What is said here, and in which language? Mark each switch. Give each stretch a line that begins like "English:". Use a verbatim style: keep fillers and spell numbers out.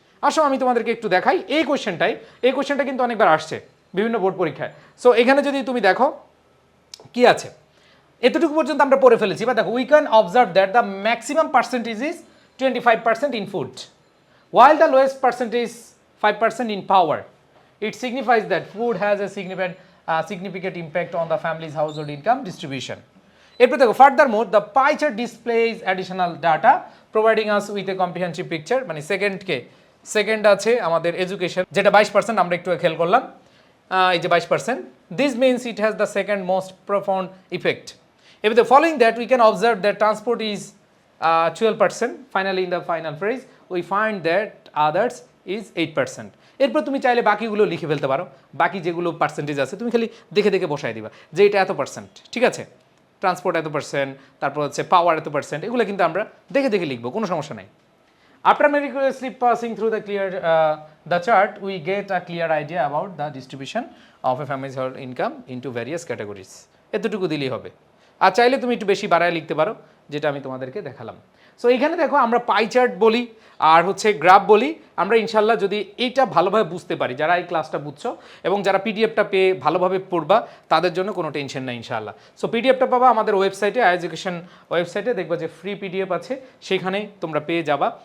Bangla: আসো আমি তোমাদেরকে একটু দেখাই এই কোয়েশ্চেনটাই, এই কোয়েশ্চেনটা কিন্তু অনেকবার আসছে বিভিন্ন বোর্ড পরীক্ষায়। সো এখানে যদি তুমি দেখো কি আছে, এতটুকু পর্যন্ত আমরা পড়ে ফেলেছি, বা দেখো
English: We can observe that the maximum percentage is twenty five percent in food while the lowest percentage five percent in power. It signifies that food has a significant uh, significant impact on the family's household income distribution.
Bangla: এরপর দেখো
English: furthermore the pie chart displays additional data providing us with a comprehensive picture,
Bangla: মানে second কে second আছে আমাদের education যেটা বাইশ percent
English: আমরা একটু খেয়াল করলাম, আহ, এই যে বাইশ percent, this means it has the second most profound effect. এবার the following that we can observe that transport is twelve percent, finally in the final phrase we find that others is eight percent.
Bangla: এরপর তুমি চাইলে বাকিগুলো লিখে ফেলতে পারো, বাকি যেগুলো পার্সেন্টেজ আছে তুমি খালি দেখে দেখে বসায় দিবা যে এটা এত পার্সেন্ট, ঠিক আছে, ট্রান্সপোর্ট এত পার্সেন্ট, তারপর হচ্ছে পাওয়ার এত পার্সেন্ট, এগুলো কিন্তু আমরা দেখে দেখে লিখবো, কোনো সমস্যা নাই।
English: After meticulously passing through the clear uh, the chart, we get a clear idea about the distribution of a family's household income into various categories.
Bangla: এতটুকু দিলেই হবে। আর চাইলে তুমি একটু বেশি বাড়ায় লিখতে পারো, যেটা আমি তোমাদেরকে দেখালাম। সো এখানে দেখো আমরা পাই চার্ট বলি আর হচ্ছে গ্রাফ বলি, আমরা ইনশাল্লাহ যদি এইটা ভালোভাবে বুঝতে পারি, যারা এই ক্লাসটা বুঝছো এবং যারা পিডিএফটা পেয়ে ভালোভাবে পড়বা, তাদের জন্য কোনো টেনশন নাই ইনশাল্লাহ। সো পিডিএফটা পাবা আমাদের ওয়েবসাইটে, আই এডুকেশন ওয়েবসাইটে দেখবা যে ফ্রি পিডিএফ আছে, সেখানে তোমরা পেয়ে যাবা।